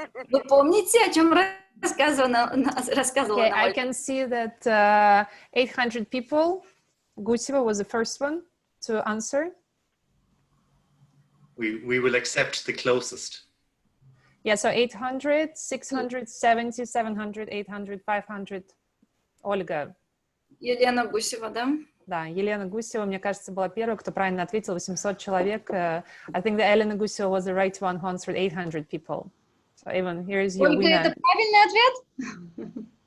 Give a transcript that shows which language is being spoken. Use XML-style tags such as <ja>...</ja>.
<ru>Вы помните, о чем рассказывала</ru> <en>I can see that 800 people. Guseva was the first one to answer. We will accept the closest. Yeah, so 800, 670, 700, 800, 500. Ольга.</en> <ru>Елена Гусева, да? Да, Елена Гусева, мне кажется, была первой, кто правильно ответил, 800 человек.</ru> <en>I think that Elena Guseva was the right one who answered 800 people. So even here is your winner.</en> <ru>Ольга, это правильный ответ?</ru>